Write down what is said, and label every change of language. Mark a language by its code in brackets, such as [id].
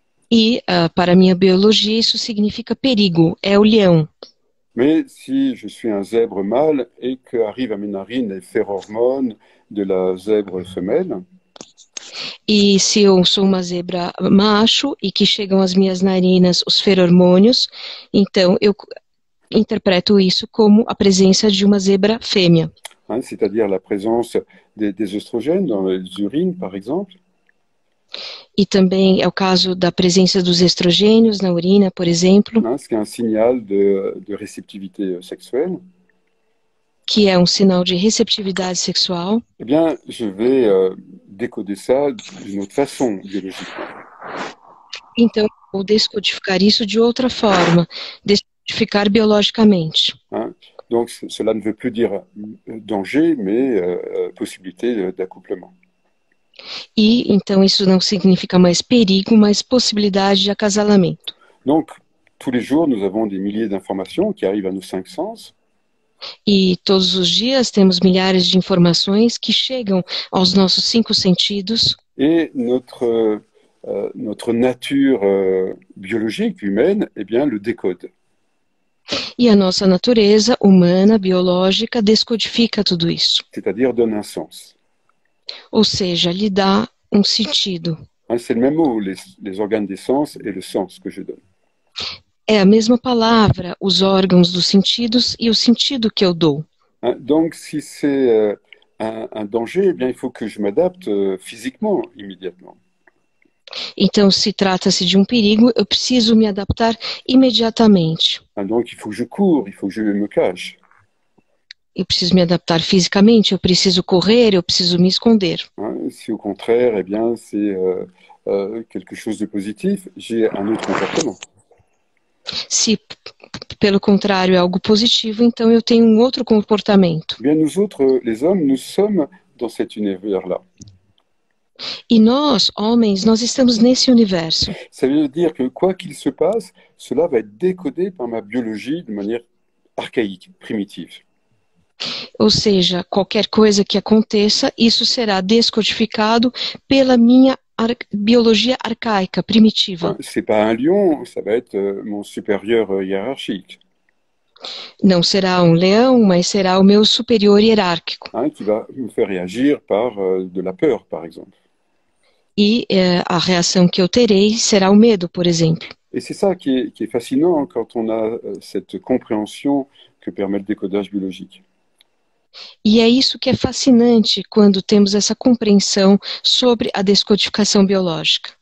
[pt] E para a minha biologia isso significa perigo, é o leão. [fr] Mais si je suis un zèbre mâle et qu'arrive à mes narines les phéromone de la zèbre femelle, [pt] e se eu sou uma zebra macho e que chegam às minhas narinas os feromônios, então eu interpreto isso como a presença de uma zebra fêmea. [fr] Hein, c'est-à-dire la présence des oestrogènes dans les urines, par exemple. [pt] E também é o caso da presença dos estrogênios na urina, por exemplo. [fr] Hein, ce qui est un signal de réceptivité sexuelle. [pt] Que é um sinal de receptividade sexual. [fr] Eh bien, je vais décoder ça d'une autre façon, biologiquement. [pt] Então, vou descodificar isso de outra forma, descodificar biologicamente. Hein? [fr] Donc, cela ne veut plus dire danger, mais possibilité d'accouplement. [pt] E, então, isso não significa mais perigo, mas possibilidade de acasalamento. [fr] Donc, tous les jours, nous avons des milliers d'informations qui arrivent à nos 5 sens. [pt] E todos os dias temos milhares de informações que chegam aos nossos 5 sentidos. [fr] Et notre nature biologique humaine, eh bien, le décode. [pt] E a nossa natureza humana, biológica, descodifica tudo isso. [fr] C'est-à-dire donne un sens. [pt] Ou seja, lhe dá um sentido. [fr] C'est le même mot, les organes des sens et le sens que je donne. [pt] É a mesma palavra, os órgãos dos sentidos e o sentido que eu dou. [fr] Donc, si c'est un danger, eh bien, il faut que je m'adapte physiquement, immédiatement. [pt] Então, se trata-se de um perigo, eu preciso me adaptar imediatamente. [fr] Donc, il faut que je cours, il faut que je me cache. [pt] Eu preciso me adaptar fisicamente, eu preciso correr, eu preciso me esconder. [fr] Si au contraire, eh bien, c'est quelque chose de positif, j'ai un autre comportement. [pt] Se, pelo contrário, é algo positivo, então eu tenho um outro comportamento. [fr] Eh bien, nous autres, les hommes, nous sommes dans cet univers-là. [pt] E nós, homens, nós estamos nesse universo. [fr] Ça veut dire que quoi qu'il se passe, cela va être décodé par ma biologie de manière archaïque, primitive. [pt] Ou seja, qualquer coisa que aconteça, isso será descodificado pela minha biologia arcaica, primitiva. [fr] C'est pas un lion, ça va être mon supérieur hiérarchique. [pt] Não será um leão, mas será o meu superior hierárquico. [fr] Qui va me faire réagir par de la peur, par exemple. [pt] E a reação que eu terei será o medo, por exemplo. [fr] Et c'est ça qui est fascinant quand on a cette compréhension que permet le décodage biologique. [pt] E é isso que é fascinante quando temos essa compreensão sobre a descodificação biológica.